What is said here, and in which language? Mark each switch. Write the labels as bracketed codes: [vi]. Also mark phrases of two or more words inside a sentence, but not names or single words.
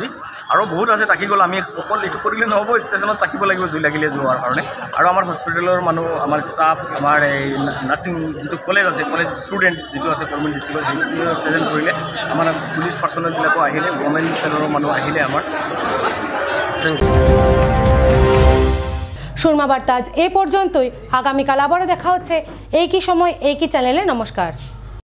[as] আৰু বহুত আছে থাকি গ'ল, আমি অকল এইটো কৰিলে নহ'ব, ষ্টেচনত থাকিব লাগিব জুই লাগিলে যোৱাৰ কাৰণে। আৰু আমাৰ হস্পিটেলৰ মানুহ, আমাৰ ষ্টাফ, আমাৰ এই নাৰ্ছিং যিটো কলেজ আছে, [en] college student [as] যিটো আছে [en] government district [as] যিটো প্ৰেজেণ্ট কৰিলে, আমাৰ [en] police personnel [as] আহিলে, [en] government channel [as] মানুহ আহিলে আমাৰ। [bn] সুরমা বার্তা আজ এ পর্যন্তই। আগামীকাল আবারও দেখা হচ্ছে একই সময় একই চ্যানেলে। নমস্কার।